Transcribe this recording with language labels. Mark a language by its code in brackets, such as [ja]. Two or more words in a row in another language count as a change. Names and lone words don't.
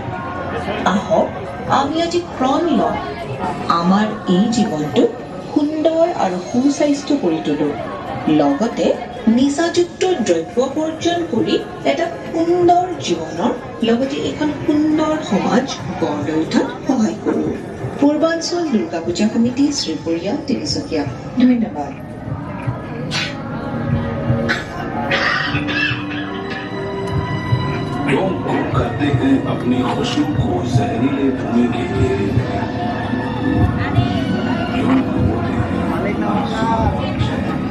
[as] আহক আমি আজি প্रण লওঁ, আমাৰ এই জীৱনটোক সুন্দৰ আৰু সুস্বাস্থ্য কৰি তোলো, লগতে নিচাযুক্ত দ্ৰব্য বৰ্জন কৰি এটা সুন্দৰ জীৱনৰ লগতে এখন সুন্দৰ সমাজ গঢ় লৈ উঠাত সহায় কৰোঁ। পূৰ্বাঞ্চল দুৰ্গা পূজা সমিতি, শ্ৰীপুৰীয়া, তিনিচুকীয়া। ধন্যবাদ। [hi] लोग गुम करते हैं अपनी खुशबू को जहरीले धुएं के घेरे में। लोग होते हैं मासूम शहर।